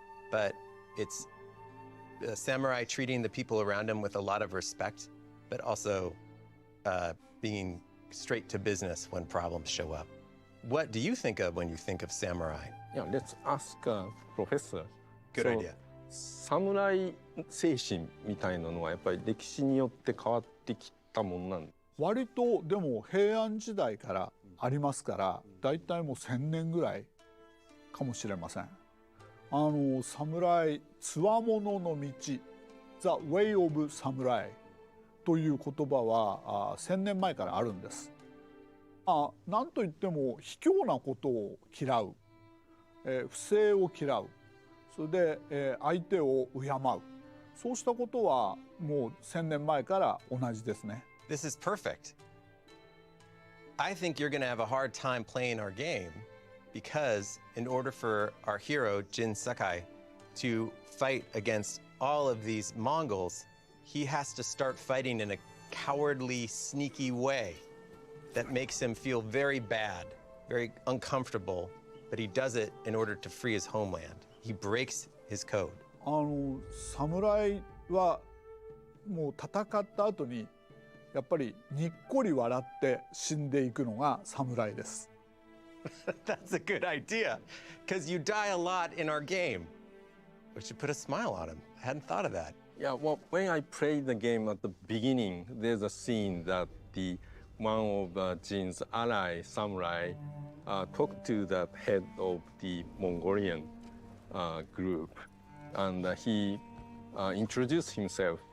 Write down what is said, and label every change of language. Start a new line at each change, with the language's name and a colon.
English: But it's the samurai treating the people around him with a lot of respect, but also being straight to business when problems show up. What do you think of when you think of samurai? Yeah, let's ask Professor. Good idea.
Japanese: 侍精神みたいなのはやっぱり歴史によって変わってきたものなん。割とでも平安時代からありますから、だいたいもう1000年ぐらいかもしれません。侍、つわものの道、
English: The Way of Samurai
Japanese: という言葉は1000年前からあるんです。なんといっても卑怯なことを嫌う、不正を嫌う、それで、相手を敬う、そうしたことはもう1000年前から同じですね。
English: This is perfect. I think you're going to have a hard time playing our game because in order for our hero, Jin Sakai, to fight against all of these Mongols, he has to start fighting in a cowardly, sneaky way that makes him feel very bad, very uncomfortable, but he does it in order to free his homeland. He breaks his code.
Japanese: 侍はもう戦った後にやっぱりにっこり笑って死んでいくのが侍です。
English: That's a good idea, because you die a lot in our game. We should put a smile on him. I hadn't thought of that. Yeah, well, when I played the game at the beginning, there's a scene that one of Jin's ally, samurai, talked to the head of the Mongolian group, and he introduced himself.